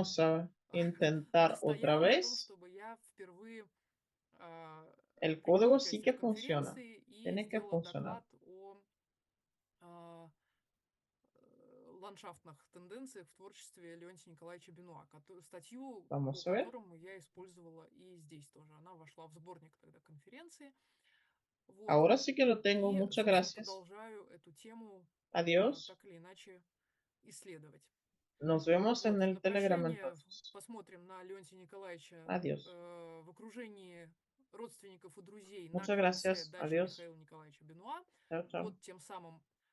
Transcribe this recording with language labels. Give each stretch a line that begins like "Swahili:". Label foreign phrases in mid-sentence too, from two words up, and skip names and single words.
Spanish: Vamos a intentar otra
Russian: настоял на том,
Spanish: vez.
Russian: чтобы я впервые
Spanish: El
Russian: приняла
Spanish: código sí
Russian: участие
Spanish: que
Russian: в
Spanish: funciona.
Russian: конференции и
Spanish: Tiene que
Russian: сделала
Spanish: funcionar.
Russian: доклад о а, ландшафтных тенденциях в творчестве Леонтия Николаевича Бенуа, статью, по
Spanish: Vamos a ver.
Russian: которому я использовала и здесь тоже. Она вошла в сборник тогда конференции. Вот.
Spanish: Ahora sí que lo tengo.
Russian: И,
Spanish: Muchas
Russian: собственно,
Spanish: gracias.
Russian: продолжаю эту тему
Spanish: Adiós.
Russian: так или иначе исследовать.
Spanish: Nos vemos en
Russian: Вот.
Spanish: el
Russian: На
Spanish: Telegram
Russian: прощание
Spanish: entonces.
Russian: посмотрим на Леонтия Николаевича
Spanish: Adiós.
Russian: в окружении родственников и друзей на
Spanish: Muchas
Russian: крыльце
Spanish: gracias.
Russian: дачи
Spanish: Adiós.
Russian: Михаила Николаевича Бенуа.
Spanish: Chao, chao.
Russian: Вот тем самым